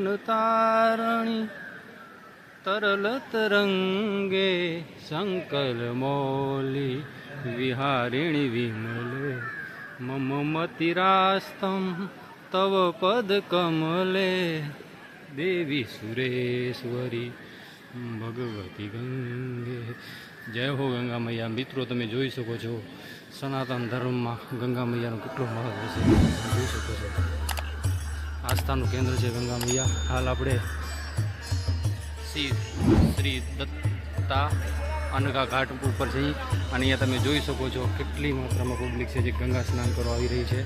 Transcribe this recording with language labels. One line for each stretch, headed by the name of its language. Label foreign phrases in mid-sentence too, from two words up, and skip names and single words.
Sanskrit: तारणी तरल तरंगे संकल मौली विहारिणी विमले मम मतिरास्तम तव पद कमले देवी सुरेश्वरी भगवती गंगे।
Hindi: जय हो गंगा मैया। मित्रों
Gujarati: તમે જોઈ શકો છો સનાતન ધર્મમાં ગંગા મૈયાનું કેટલું મહત્વ છે જોઈ શકો છો। આસ્થાનું કેન્દ્ર છે ગંગા મૈયા। હાલ આપણે શ્રી દત્તા અનગા ઘાટ ઉપર જઈ અને અહીંયા તમે જોઈ શકો છો કેટલી માત્રામાં પબ્લિક છે જે ગંગા સ્નાન કરવા આવી રહી છે।